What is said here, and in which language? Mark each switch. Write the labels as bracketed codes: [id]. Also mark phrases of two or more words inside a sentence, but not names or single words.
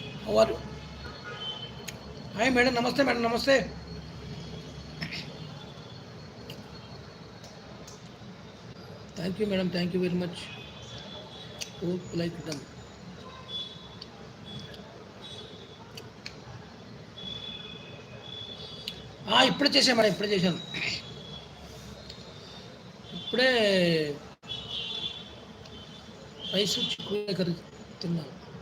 [kn] ಅವರು ಹಾಯ್ ಮೇಡಮ್, ನಮಸ್ತೆ ಮೇಡಮ್, ನಮಸ್ತೆ. [en] Thank you madam, Thank you very much. ಹೋಪ್ ಲೈಕ್ ಡನ್. [te] ఇప్పుడే చేసాను మేడం, ఇప్పుడే చేశాను. ఇప్పుడే రైస్ చిక్కుడుకాయ కర్రీ తిన్నాను.